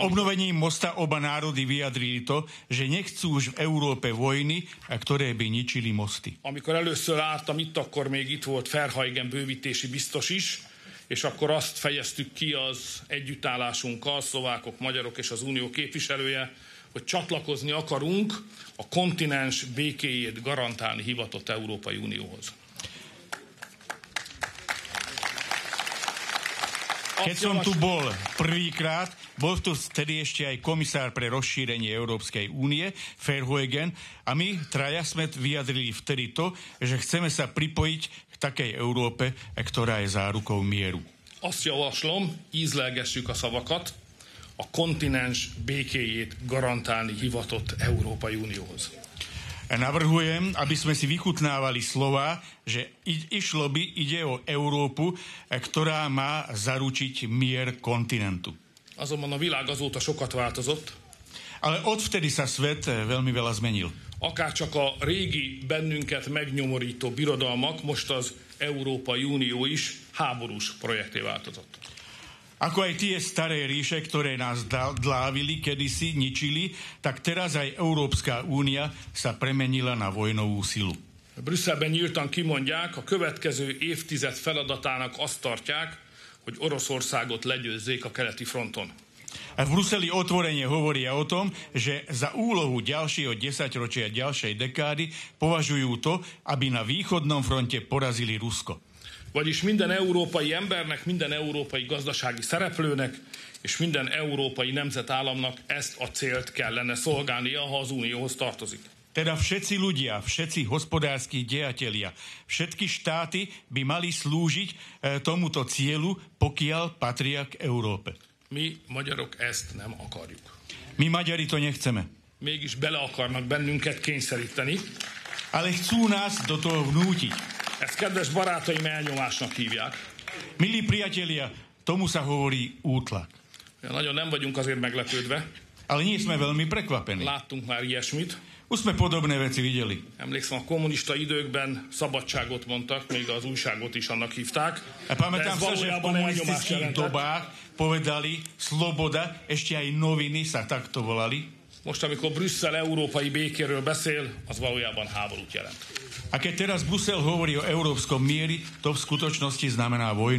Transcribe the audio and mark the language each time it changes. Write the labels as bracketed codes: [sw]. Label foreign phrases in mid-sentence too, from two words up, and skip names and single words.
[sk] Obnovením mosta oba národy vyjadrili to, že nechcú už v Európe vojny, ktoré by ničili mosty. [hu] Amikor először álltam itt, akkor még itt volt Verheugen bővítési biztos is, és akkor azt fejeztük ki az együttállásunkkal, szlovákok, magyarok és az unió képviselője, hogy csatlakozni akarunk a kontinens békéjét garantálni hivatott Európai Unióhoz. [sk] Keď som tu bol prvýkrát, bol tu vtedy ešte aj komisár pre rozšírenie Európskej únie, Verheugen, a my traja sme vyjadrili vtedy to, že chceme sa pripojiť k takej Európe, ktorá je zárukou mieru. [hu] Azt javaslom, ízlelgessük a szavakat, a kontinens békéjét garantálni hivatott Európai Unióhoz. [sk] Navrhujem, aby sme si vychutnávali slova, že ide o Európu, ktorá má zaručiť mier kontinentu. [hu] Azonban a világ azóta sokat változott. [sk] Ale odvtedy sa svet veľmi veľa zmenil. [hu] Akárcsak a régi bennünket megnyomorító birodalmak, most az Európai Unió is háborús projekté változott. [sk] Ako aj tie staré ríše, ktoré nás dlávili, kedysi ničili, tak teraz aj Európska únia sa premenila na vojnovú silu. [hu] Brüsszelben nyíltan kimondják, a következő évtized feladatának azt tartják, hogy Oroszországot legyőzzék a keleti fronton. [sk] A v Bruseli otvorene hovoria o tom, že za úlohu ďalšieho desaťročia, ďalšej dekády považujú to, aby na východnom fronte porazili Rusko. [hu] Vagyis minden európai embernek, minden európai gazdasági szereplőnek és minden európai nemzetállamnak ezt a célt kellene szolgálnia, ha az Unióhoz tartozik. [sk] Teda všetci ľudia, všetci hospodárski dejatelia, všetky štáty by mali slúžiť tomuto cieľu, pokiaľ patria k Európe. [hu] Mi magyarok ezt nem akarjuk. [sk] My Maďari to nechceme. [hu] Mégis bele akarnak bennünket kényszeríteni. [sk] Ale chcú nás do toho vnútiť. [hu] Ezt kedves barátaim elnyomásnak hívják. [sk] Milí priatelia, tomu sa hovorí útlak. Ja, [hu] nagyon nem vagyunk azért meglepődve. [sk] Ale nie sme veľmi prekvapení. [hu] Láttunk már ilyesmit. [sk] Už sme podobné veci videli. [hu] Emlékszem, a kommunista időkben szabadságot mondtak, még az újságot is annak hívták. [sk] A pamätám sa, že v komunistických dobách povedali sloboda, ešte aj noviny sa takto volali. [hu] Most, amikor Brüsszel európai békéről beszél, az valójában háborút jelent. [sk] A keď teraz Brusel hovorí o európskom mieri, to v skutočnosti znamená vojnu.